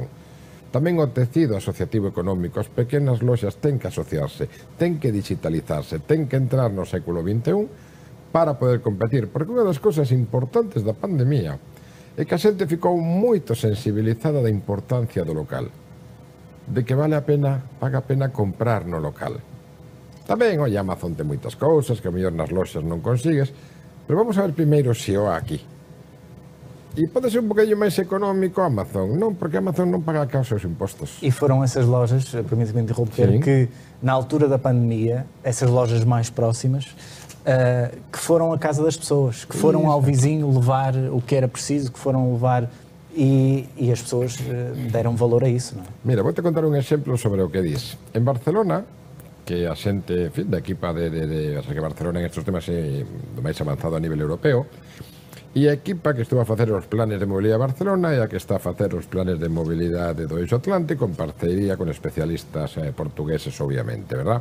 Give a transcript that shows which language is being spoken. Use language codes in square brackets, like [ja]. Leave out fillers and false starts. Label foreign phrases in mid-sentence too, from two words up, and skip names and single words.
[gl] Tamén o tecido asociativo económico, as pequenas loxas ten que asociarse, ten que digitalizarse, ten que entrar no século XXI para poder competir, porque unha das cousas importantes da pandemia é que a xente ficou moito sensibilizada da importancia do local, de que paga a pena comprar no local. Tamén, oi, Amazon ten moitas cousas que a mellor nas loxas non consigues, pero vamos a ver primeiro se o aquí. E pode ser un bocadinho máis económico Amazon, non, porque Amazon non paga cá os seus impostos. [pt] E foram essas lojas, permite-me interromper, que na altura da pandemia, essas lojas mais próximas, que foram à casa das pessoas, que foram ao vizinho levar o que era preciso, que foram levar e as pessoas deram valor a isso, [gl] non é? Mira, vou-te contar un exemplo sobre o que dis. En Barcelona, que a xente, en fin, da equipa [es] o sea, [gl] que Barcelona en estes temas é do máis avanzado a nivel europeo, e a equipa que estuvo a facer os planes de mobilidade de Barcelona e a que está a facer os planes de mobilidade do Eixo Atlántico en parcería con especialistas portugueses, obviamente, verdad?